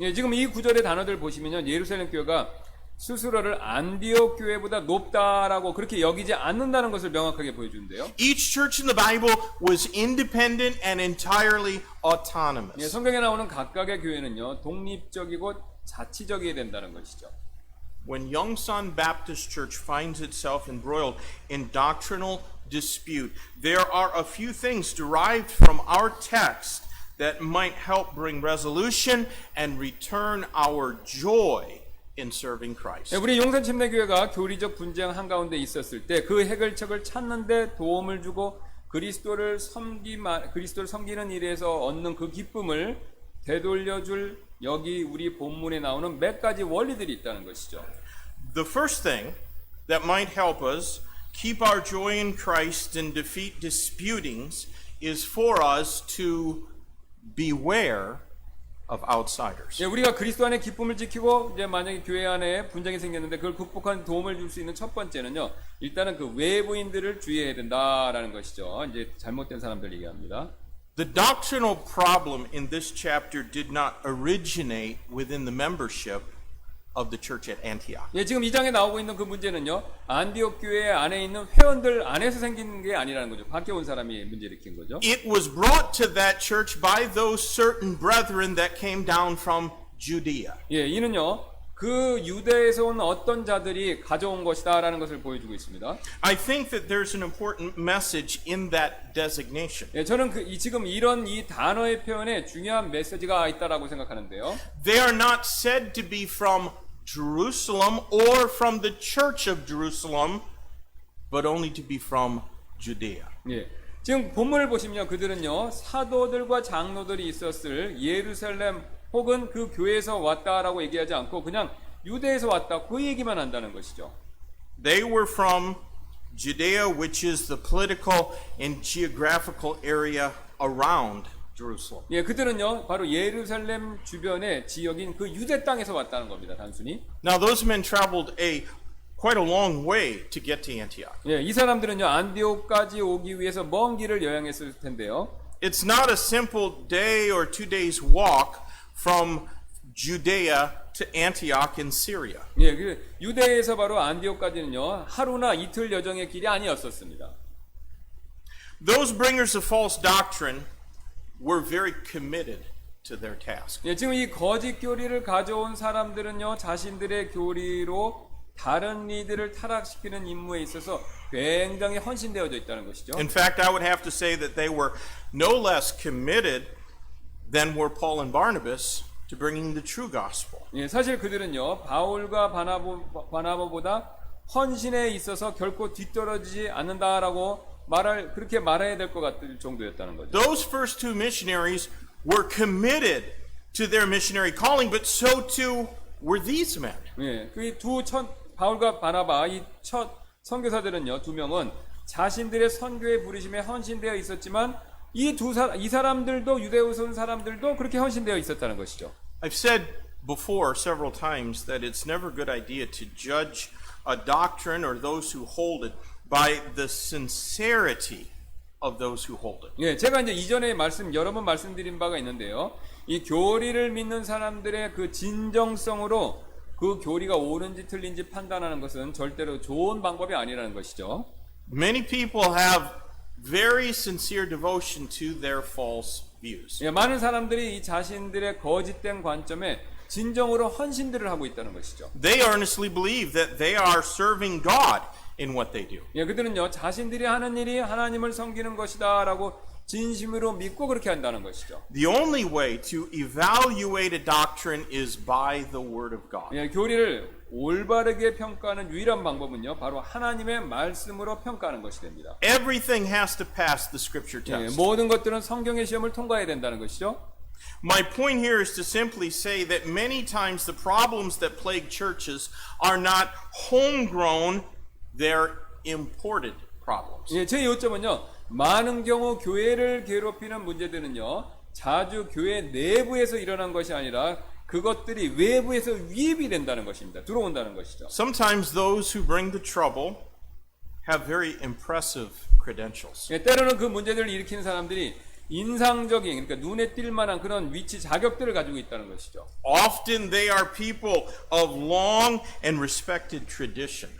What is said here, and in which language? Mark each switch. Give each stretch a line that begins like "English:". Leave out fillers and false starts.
Korean: 예, 지금 이 구절의 단어들 보시면요, 예루살렘 교회가 스스로를 안디옥 교회보다 높다라고 그렇게 여기지 않는다는 것을 명확하게 보여주는데요.
English: Each church in the Bible was independent and entirely autonomous.
Korean: 예, 성경에 나오는 각각의 교회는요, 독립적이고 자치적이어야 된다는 것이죠.
English: When Yongsan Baptist Church finds itself embroiled in doctrinal dispute, there are a few things derived from our text that might help bring resolution and return our joy in serving Christ.
Korean: 예, 우리 용산 침례교회가 교리적 분쟁 한가운데 있었을 때 그 해결책을 찾는 데 도움을 주고 그리스도를 섬기는 일에서 얻는 그 기쁨을 되돌려줄 여기 우리 본문에 나오는 몇 가지 원리들이 있다는 것이죠.
English: The first thing that might help us keep our joy in Christ and defeat disputings is for us to beware of outsiders.
Korean: 예, 우리가 그리스도 안에 기쁨을 지키고 이제 만약에 교회 안에 분쟁이 생겼는데 그걸 극복하는 도움을 줄 수 있는 첫 번째는요. 일단은 그 외부인들을 주의해야 된다라는 것이죠. 이제 잘못된 사람들 얘기합니다.
English: The doctrinal problem in this chapter did not originate within the membership of the church at Antioch.
Korean: 예, 지금 이 장에 나오고 있는 그 문제는요. 안디옥 교회 안에 있는 회원들 안에서 생긴 게 아니라는 거죠. 밖에 온 사람이 문제 일으킨 거죠.
English: It was brought to that church by those certain brethren that came down from Judea.
Korean: 예, 이는요. 그 유대에서 온 어떤 자들이 가져온 것이다라는 것을 보여주고 있습니다.
English: I think that there's an important message in that designation.
Korean: 예, 저는 지금 이런 이 단어의 표현에 중요한 메시지가 있다라고 생각하는데요.
English: They are not said to be from Jerusalem or from the church of Jerusalem, but only to be from Judea.
Korean: 예. 지금 본문을 보시면 그들은요, 사도들과 장로들이 있었을 예루살렘 혹은 그 교회에서 왔다라고 얘기하지 않고 그냥 유대에서 왔다 그 얘기만 한다는 것이죠.
English: They were from Judea, which is the political and geographical area around Jerusalem.
Korean: 예, 그들은요, 바로 예루살렘 주변의 지역인 그 유대 땅에서 왔다는 겁니다, 단순히.
English: Now, those men traveled quite a long way to get to Antioch.
Korean: 예, 이 사람들은요, 안디옥까지 오기 위해서 먼 길을 여행했을 텐데요.
English: It's not a simple day or 2 days walk from Judea to Antioch in Syria.
Korean: 예, 그 유대에서 바로 안디옥까지는요, 하루나 이틀 여정의 길이 아니었었습니다.
English: Those bringers of false doctrine were very committed to their task.
Korean: 예, 지금 이 거짓 교리를 가져온 사람들은요, 자신들의 교리로 다른 이들을 타락시키는 임무에 있어서 굉장히 헌신되어져 있다는 것이죠.
English: In fact, I would have to say that they were no less committed than were Paul and Barnabas to bringing the true gospel.
Korean: 예, 사실 그들은요, 바울과 바나바보다 헌신에 있어서 결코 뒤떨어지지 않는다라고 그렇게 말해야 될 것 같을 정도였다는 거죠.
English: Those first two missionaries were committed to their missionary calling, but so too were these men.
Korean: 예, 그 바울과 바나바 이 첫 선교사들은요, 두 명은 자신들의 선교의 부르심에 헌신되어 있었지만 이 사람들도 유대에서 온 사람들도 그렇게 헌신되어 있었다는 것이죠.
English: I've said before several times that it's never a good idea to judge a doctrine or those who hold it by the sincerity of those who hold it.
Korean: 예, 제가 이제 이전에 여러 번 말씀드린 바가 있는데요. 이 교리를 믿는 사람들의 그 진정성으로 그 교리가 옳은지 틀린지 판단하는 것은 절대로 좋은 방법이 아니라는 것이죠.
English: Many people have very sincere devotion to their false views.
Korean: 예, 많은 사람들이 이 자신들의 거짓된 관점에 진정으로 헌신들을 하고 있다는 것이죠.
English: They earnestly believe that they are serving God in what they do.
Korean: 예, 그들은요, 자신들이 하는 일이 하나님을 섬기는 것이다라고 진심으로 믿고 그렇게 한다는 것이죠.
English: The only way to evaluate a doctrine is by the Word of God.
Korean: 예, 교리를 올바르게 평가하는 유일한 방법은요, 바로 하나님의 말씀으로 평가하는 것이 됩니다.
English: Everything has to pass the Scripture
Korean: 예,
English: test.
Korean: 모든 것들은 성경의 시험을 통과해야 된다는 것이죠.
English: My point here is to simply say that many times the problems that plague churches are not homegrown, they're imported problems.
Korean: 예, 제 요점은요, 많은 경우 교회를 괴롭히는 문제들은요, 자주 교회 내부에서 일어난 것이 아니라 그것들이 외부에서 위입이 된다는 것입니다. 들어온다는 것이죠.
English: Sometimes those who bring the trouble have very impressive credentials.
Korean: 예, 때로는 그 문제들을 일으키는 사람들이 인상적인, 그러니까 눈에 띌 만한 그런 위치, 자격들을 가지고 있다는 것이죠.
English: Often they are people of long and respected tradition.